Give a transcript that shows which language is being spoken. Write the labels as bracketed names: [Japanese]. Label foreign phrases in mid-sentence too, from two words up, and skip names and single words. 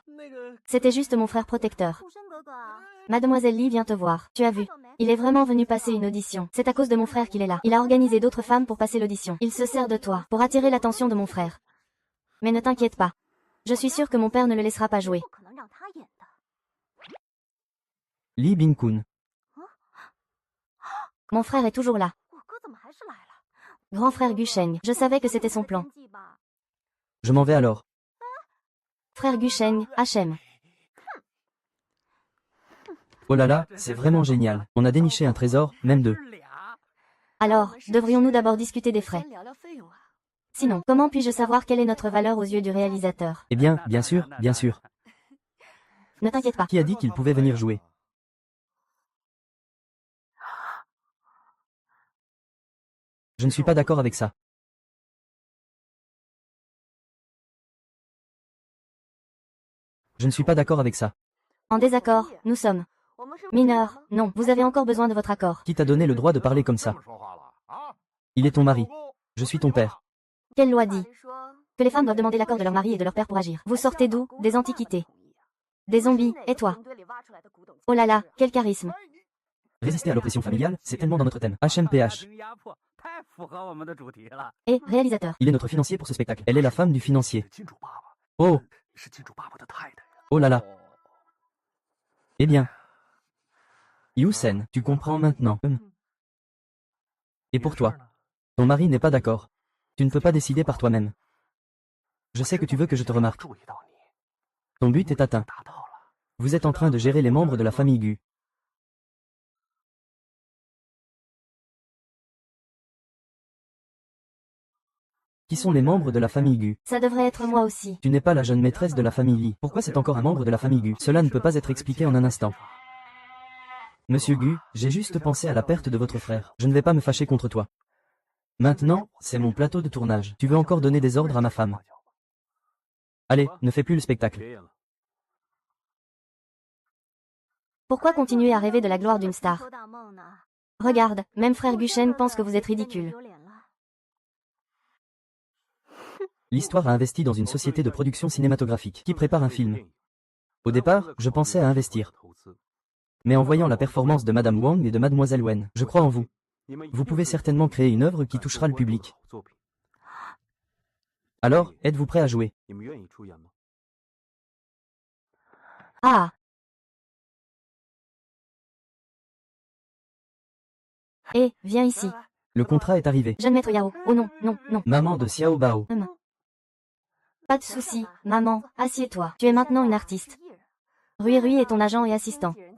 [French] C'était juste mon frère protecteur. Mademoiselle Lee vient te voir, tu as vu. Il est vraiment venu passer une audition. C'est à cause de mon frère qu'il est là. Il a organisé d'autres femmes pour passer l'audition. Il se sert de toi, pour attirer l'attention de mon frère. Mais ne t'inquiète pas. Je suis sûre que mon père ne le laissera pas jouer. [Chinese] 不可能让他演的。 [French] Lee Bin-kun. Mon frère est toujours là. [Chinese] 我哥怎么还是来了？ [French] Grand frère Gusheng, je savais que c'était son plan. [Chinese] 天际吧 [French] Je m'en vais alors. Frère Gusheng, HM. Oh là là, c'est vraiment génial. On a déniché un trésor, même deux. Alors, devrions-nous d'abord discuter des frais? [Chinese] 先聊聊费用啊。 [French] Sinon, comment puis-je savoir quelle est notre valeur aux yeux du réalisateur? Eh bien, bien sûr, bien sûr. Ne t'inquiète pas. Qui a dit qu'il pouvait venir jouer? Je ne suis pas d'accord avec ça. Je ne suis pas d'accord avec ça. En désaccord, nous sommes. [Chinese] 我们是不是 [French] Mineurs, non, vous avez encore besoin de votre accord. Qui t'a donné le droit de parler comme ça? Il est ton mari. Je suis ton père. Quelle loi dit [Chinese] 法律说 [French] que les femmes doivent demander l'accord de leur mari et de leur père pour agir? Vous sortez d'où? Des antiquités. Des zombies, et toi? [Chinese] 堆里挖出来的古董 [French] Oh là là, quel charisme. Résister à l'oppression familiale, c'est tellement dans notre thème. HMPH. [Chinese] 压迫太符合我们的主题了。 [French] Et, réalisateur. Il est notre financier pour ce spectacle. Elle est la femme du financier. [Chinese] 金主爸爸 [French] Oh, [Chinese] 是金主爸爸的太太呀。 [French] oh là là. Eh bien. Yousen, tu comprends maintenant. Et pour toi? Ton mari n'est pas d'accord. Tu ne peux pas décider par toi-même. Je sais que tu veux que je te remarque. [Chinese] 注意到你， [French] Ton but est atteint. [Chinese] 达到了。 [French] Vous êtes en train de gérer les membres de la famille Gu. Qui sont les membres de la famille Gu? Ça devrait être moi aussi. Tu n'es pas la jeune maîtresse de la famille Lee. Pourquoi c'est encore un membre de la famille Gu? Cela ne peut pas être expliqué en un instant. Monsieur Gu, j'ai juste pensé à la perte de votre frère. Je ne vais pas me fâcher contre toi. Maintenant, c'est mon plateau de tournage. Tu veux encore donner des ordres à ma femme? Allez, ne fais plus le spectacle. [Chinese] 别演了， [French] Pourquoi continuer à rêver de la gloire d'une star? [Chinese] 说大梦呢。 [French] Regarde, même frère Gusheng pense que vous êtes ridicule. [Chinese] 丢脸了。 [French] L'histoire a investi dans une société de production cinématographique qui prépare un film. Au départ, je pensais à investir. Mais en voyant la performance de Madame Wang et de Mademoiselle Wen, je crois en vous. Vous pouvez certainement créer une œuvre qui touchera le public. Alors, êtes-vous prêt à jouer? [Chinese] 你们愿意出演吗？ [French] Ah! Eh, viens ici. Le contrat est arrivé. Jeune maître Yao. Oh non, non, non. Maman de Xiao Bao. Pas de souci, maman, assieds-toi. Tu es maintenant une artiste. Rui Rui est ton agent et assistant.